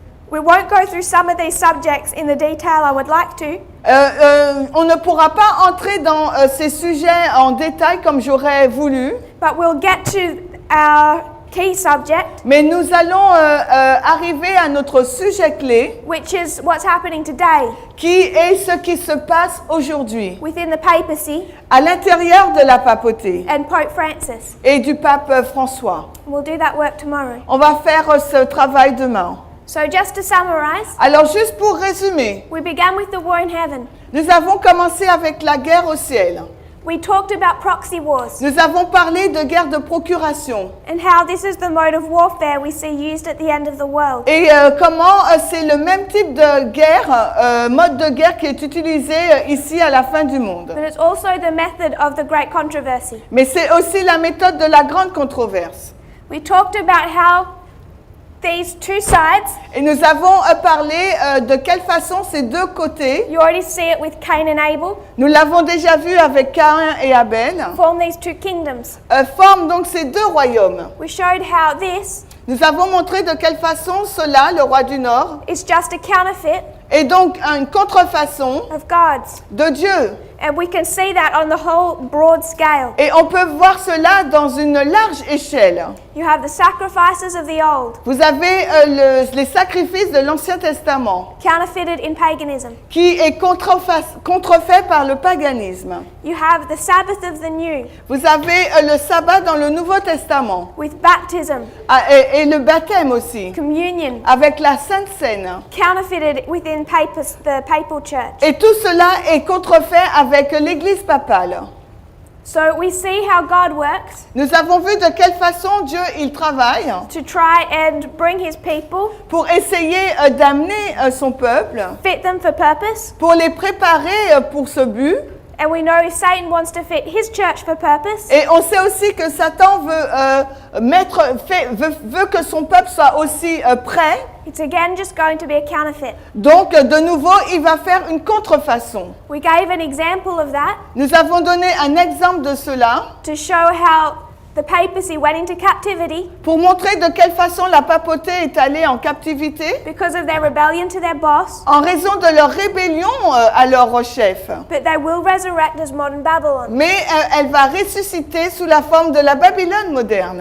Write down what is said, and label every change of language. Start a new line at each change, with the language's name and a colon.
English: We won't go through some of these subjects in the detail I would like to,
French: On ne pourra pas entrer dans ces sujets en détail comme j'aurais voulu,
English: but we'll get to our key subject,
French: mais nous allons arriver à notre sujet clé,
English: which is what's happening today
French: qui est ce qui se passe aujourd'hui
English: within the papacy
French: à l'intérieur de la papauté
English: and Pope Francis.
French: et du pape François.
English: We'll do that work tomorrow.
French: On va faire ce travail demain.
English: So just to summarize,
French: Alors juste pour résumer,
English: we began with the war in heaven.
French: nous avons commencé avec la guerre au ciel.
English: We talked about proxy wars
French: Nous avons parlé de guerre de procuration
English: and how this is the mode of warfare we see used at the end of the world.
French: et comment c'est le même type de guerre, mode de guerre qui est utilisé ici à la fin du monde.
English: But it's also the method of the great controversy.
French: Mais c'est aussi la méthode de la grande controverse.
English: We talked about how these two sides.
French: Et nous avons parlé de quelle façon ces deux côtés,
English: You already see it with Cain and Abel.
French: nous l'avons déjà vu avec Caïn et Abel,
English: Form these two kingdoms.
French: forment donc ces deux royaumes.
English: We showed how this
French: Nous avons montré de quelle façon cela, le roi du Nord,
English: is just a counterfeit
French: est donc une contrefaçon
English: of God's.
French: de Dieu.
English: And we can see that on the whole broad scale.
French: Et on peut voir cela dans une large échelle.
English: You have the sacrifices of the old,
French: Vous avez les sacrifices de l'Ancien Testament,
English: counterfeited in paganism.
French: qui est contrefait par le paganisme.
English: You have the Sabbath of the new,
French: Vous avez le sabbat dans le Nouveau Testament,
English: with baptism,
French: et le baptême aussi,
English: communion,
French: avec la Sainte Seine.
English: counterfeited within the papal church.
French: Et tout cela est contrefait avec l'Église papale.
English: So we see how God works
French: Nous avons vu de quelle façon Dieu il travaille
English: to try and bring his people,
French: pour essayer d'amener son peuple,
English: fit them for purpose.
French: pour les préparer pour ce but.
English: And we know Satan wants to fit his church for purpose.
French: Et on sait aussi que Satan veut que son peuple soit aussi prêt.
English: It's again just going to be a counterfeit.
French: Donc, de nouveau, il va faire une contrefaçon.
English: We gave an example of that
French: Nous avons donné un exemple de cela
English: to show how the papacy went into captivity
French: pour montrer de quelle façon la papauté est allée en captivité
English: because of their rebellion to their boss,
French: en raison de leur rébellion à leur chef.
English: but they will resurrect as modern Babylon.
French: Mais elle va ressusciter sous la forme de la Babylone moderne.